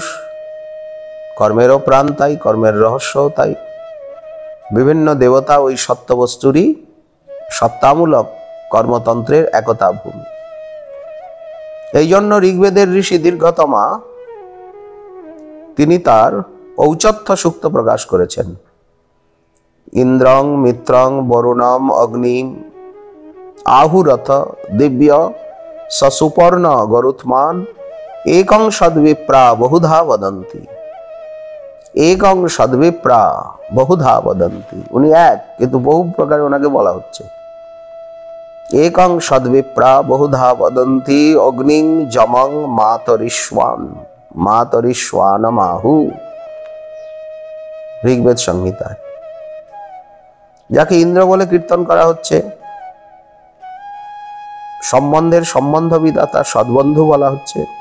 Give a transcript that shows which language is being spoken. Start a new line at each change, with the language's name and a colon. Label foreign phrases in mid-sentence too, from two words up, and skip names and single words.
Bangla: কর্মেরও প্রাণ তাই, কর্মের রহস্য তাই। বিভিন্ন দেবতা ওই সত্যবস্তুরই সত্তামূলক কর্মতন্ত্রের একতা ভূমি। এই জন্য ঋগ্বেদের ঋষি দীর্ঘতমা তিনি তার ঔচত্য সূক্ত প্রকাশ করেছেন।
Sanskrit: ইন্দ্রং মিত্রং বরুণম অগ্নিম আহুরথ দিব্য সসুপর্ণ গরুত্মান একং সদ্বিপ্রা বহুধা বদন্তি। একং সদ্বিপ্রা বহুধা বদন্তি,
Bangla: উনি এক কিন্তু বহু প্রকারে ওনাকে বলা হচ্ছে।
Sanskrit: একং সদ্বিপ্রা বহুধা বদন্তি অগ্নিং যমং মাতরিষ্বান মাতরিষ্বানমাহু,
Bangla: ঋগ্বেদ সংহিতায়। যাকে ইন্দ্র বলে কীর্তন করা হচ্ছে, সম্বন্ধের সম্বন্ধ বিদাতা সদ্বন্ধু বলা হচ্ছে।